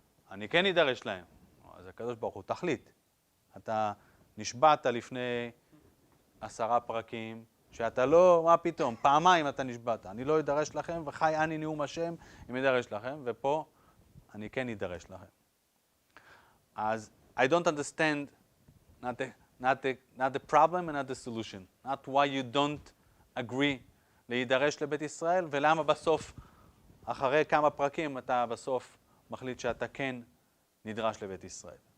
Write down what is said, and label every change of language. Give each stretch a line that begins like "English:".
Hebrew: אני כן יידרש להם. אז הקדוש ברוך הוא תחליט. אתה נשבעת לפני 10 פרקים, שאתה לא, מה פתאום, פעמיים אתה נשבעת. אני לא יידרש לכם, וחי אני נאום השם, אם יידרש לכם, ופה אני כן יידרש לכם.
English: אז I don't understand not the problem and not the solution. Not why you don't agree
Hebrew: להידרש לבית ישראל, ולמה בסוף, אחרי כמה פרקים, אתה בסוף מחליט שאתה כן נדרש לבית ישראל.